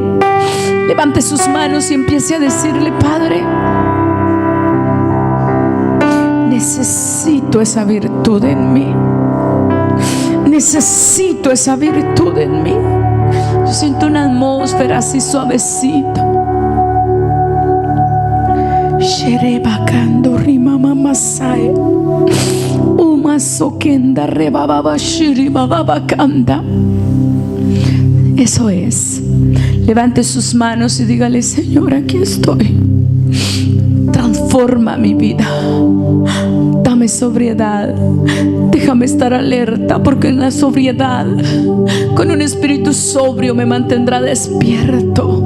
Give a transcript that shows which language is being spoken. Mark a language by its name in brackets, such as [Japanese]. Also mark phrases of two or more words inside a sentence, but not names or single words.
[Spanish] Levante sus manos y empiece a decirle: Padre, necesito esa virtud en mí. Necesito esa virtud en mí. Yo siento una atmósfera así suavecita. Sherebakando rimama masaya. Umasokenda rebababa shiribababakanda. Eso es. Levante sus manos y dígale: Señor, aquí estoy. Transforma mi vida. Dame sobriedad. Déjame estar alerta, porque en la sobriedad, con un espíritu sobrio, me mantendrá despierto.